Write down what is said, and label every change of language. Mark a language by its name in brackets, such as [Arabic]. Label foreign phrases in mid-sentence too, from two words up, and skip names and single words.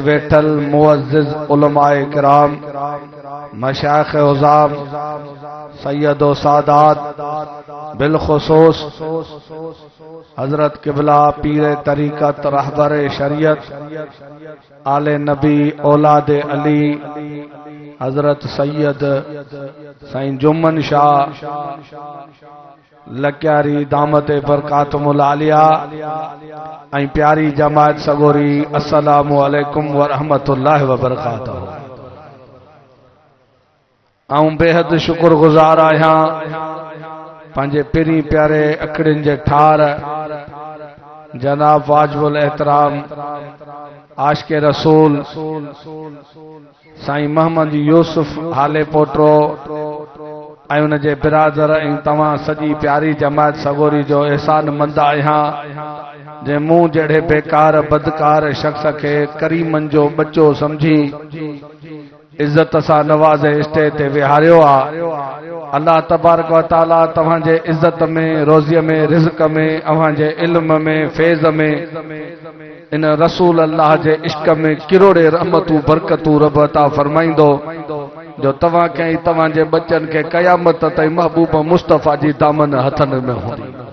[Sindhi] वेठल मुअज़्ज़िज़ उलमाए किराम, मशाइख़ उज़ाम, सय्यदो सादात, बिलखुसूस हजरत किबला पीर तरीक़त रहबर शरीयत आले नबी औलाद अली हजरत सैयद साईं जुम्मन शाह लक्यारी [Arabic] دامت برکاتہم العالیہ [Sindhi] ऐं प्यारी जमात सगोरी, [Arabic] السلام عليكم ورحمة الله وبركاته. [Sindhi] आऊं बेहद शुक्रगुजार आहियां पंहिंजे पिरी प्यारे अखड़ियुनि जे ठार जनाब वाजिबुल एहतराम आशिक़े रसूल साईं मोहम्मद यूसुफ हाले पोटरो ऐं उन जे बिरादर ऐं तव्हां सॼी प्यारी जमात सगोरी जो एहसान मंद आहियां जे मूं जहिड़े बेकार बदकार शख्स खे करीमन जो बच्चो समझी इज्जत सां नवाज़े स्टेज ते विहारियो आहे। [Arabic] الله تبارك وتعالى [Sindhi] तव्हांजे इज्जत में, रोज़ीअ में, रिज़्क़ में, अव्हांजे इल्म में, फैज़ में इन रसूल अल्लाह जे इश्क में किरोड़े रहमतू बरकतू रब अता फरमाइंदो जो तव्हां कई तव्हां जे बच्चन के क़यामत ताईं महबूब मुस्तफ़ा जी दामन हथन में हूंदी।